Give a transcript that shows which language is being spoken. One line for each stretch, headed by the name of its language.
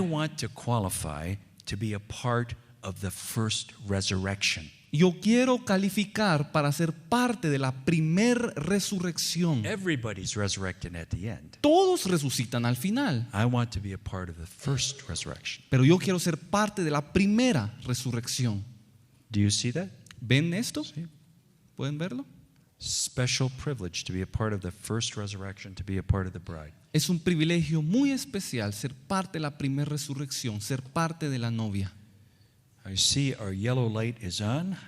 English: want to qualify to be a part of the first resurrection.
Spanish: Yo quiero calificar para ser parte de la primer resurrección.
English: Everybody's resurrected at the end.
Spanish: Todos resucitan al final,
English: I want to be a part of the first resurrection.
Spanish: pero yo quiero ser parte de la primera resurrección.
English: Do you see that?
Spanish: ¿Ven esto? ¿Pueden verlo?
English: Special privilege to be a part of the first resurrection, to be a part of the bride.
Spanish: Es un privilegio muy especial ser parte de la primera resurrección, ser parte de la novia.
English: I see our yellow light is on.